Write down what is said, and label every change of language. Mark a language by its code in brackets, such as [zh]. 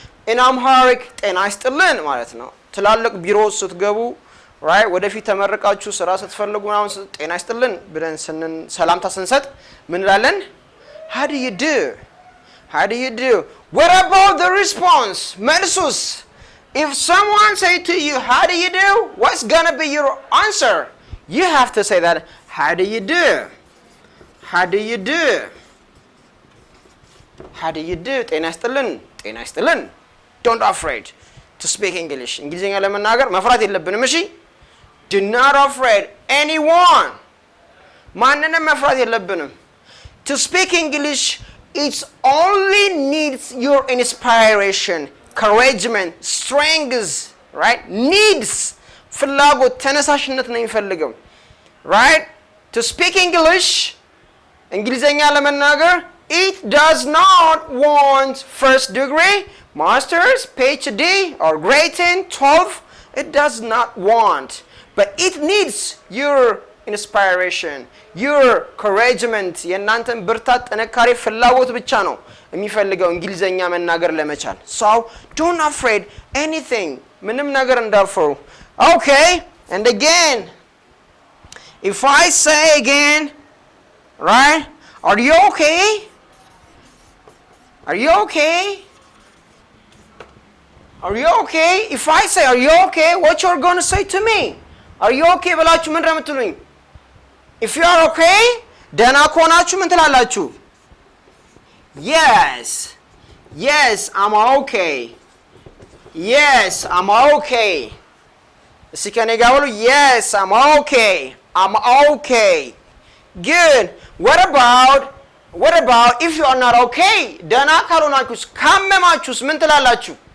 [am] In Amharic ጤና ይስጥልን ማለት ነው። ትላልቅ ቢሮዎች ስትገቡ right ወደፊት ተመርቃችሁ ስራ ስትፈልጉ ምናምን ጤና ይስጥልን ብለን ሰላምታ ስንሰጥ ምን እንላለን? [en] How do you do? How do you do? What about the response? [am] መልሱስ? [en] If someone say to you, how do you do? What's gonna be your answer? You have to say that, how do you do? How do you do? How do you do? [am] ጤና ይስጥልን ጤና ይስጥልን. [en] Don't afraid to speak English. [am] እንግሊዝኛ ለመናገር መፍራት የለብንም። እሺ? [en] Do not afraid anyone. [am] ማንንም መፍራት የለብንም. [en] To speak English, it only needs your inspiration, encouragement, strength, right? [am] Needs ፍላጎት ተነሳሽነት ነው የሚፈልገው. [en] Right? To speak English, [am] እንግሊዝኛ ለመናገር [en] it does not want first degree, master's, PhD, or grade 10, 12. It does not want. But it needs your inspiration, your encouragement, [am] የእናንተን ብርታት ጥንካሬ ፍላጎት ብቻ ነው የሚፈልገው እንግሊዝኛ መናገር ለመቻል. [en] So, don't afraid anything. [am] ምንም ነገር እንዳትፈሩ. [en] Okay, and again, if I say again, right? Are you okay? Are you okay? Are you okay? If I say, are you okay? What you're going to say to me? Are you okay? [am] ብላችሁ ምን እንደምትሉኝ? [en] If you are okay, [am] ደህና ከሆናችሁ ምን ትላላችሁ? [en] Yes. Yes, I'm okay. Yes, I'm okay. [am] እስኪ ከኔ ጋር በሉ. [en] Yes, I'm okay. I'm okay. Good. What about if you are not okay? [am] ደህና ካልሆናችሁስ ካመማችሁስ ምን ትላላችሁ?